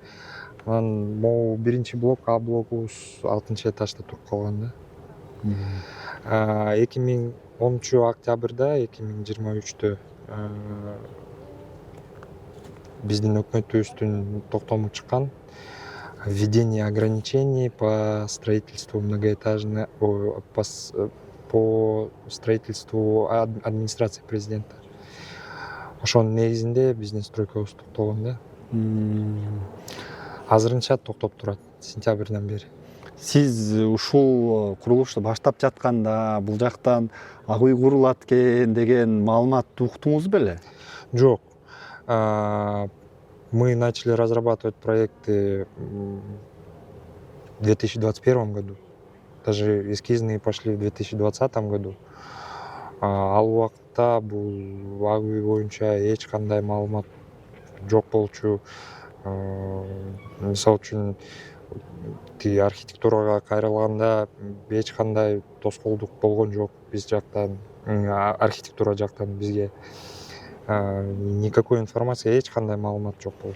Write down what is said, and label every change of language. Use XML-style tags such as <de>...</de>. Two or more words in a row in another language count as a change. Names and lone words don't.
<ky>Анан могу биринчи блок, А блогубуз 6 этажда туруп калган да. 2010 октябрда 2023 биздин өкмөтүбүздүн токтому чыккан.</ky> <ru>Введение ограничений по строительству многоэтажных, по строительству администрации президента.</ru> <ky>Ошонун негизинде биздин стройкабыз токтогон да. Азырынча токтоп турат сентябрдан бери. Сиз ушул курулушту баштап жатканда бул жактан ак үй курулат экен деген маалыматты уктуңуз беле? Жок.</ky> <ru>Мы начали разрабатывать проекты в 2021 году. Даже эскизные пошли в 2020 году.</ru> <ky>Ал убакта бул ак үй боюнча эч кандай маалымат жок болчу. Мисалы үчүн тиги архитектурага кайрылганда эч кандай тоскоолдук болгон жок биз жактан, архитектура жактан бизге</ky> <ru>никакой информация,</ru> <ky>эч кандай маалымат жок болду.</ky>